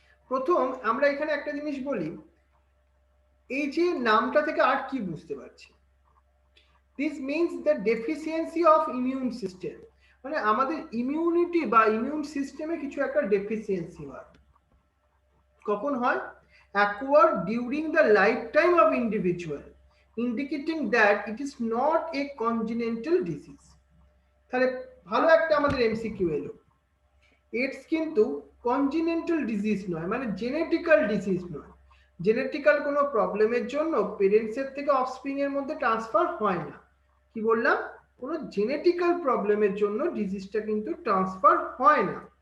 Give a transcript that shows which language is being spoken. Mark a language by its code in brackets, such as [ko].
[bn] প্রথম আমরা এখানে একটা জিনিস বলি, এই যে নামটা থেকে আর কি বুঝতে পারছি? [en] this means the deficiency of immune system, [bn] মানে আমাদের ইমিউনিটি বা ইমিউন সিস্টেমে কিছু একটা ডেফিসিয়েন্সি হয়। কখন হয়? [en] Acquired during the lifetime of individual, indicating that it is not a congenital disease. [bn] তাহলে ভালো একটা আমাদের এমসিকিউ এলো, এইডস কিন্তু কনজিনেন্টাল ডিজিজ নয়, মানে জেনেটিক্যাল ডিজিজ নয়। জেনেটিক্যাল কোনো প্রবলেমের জন্য পেরেন্টসের থেকে অফস্প্রিং এর মধ্যে ট্রান্সফার হয় না। কি বললাম? কোনো জেনেটিক্যাল প্রবলেমের জন্য ডিজিজটা কিন্তু ট্রান্সফার হয় না।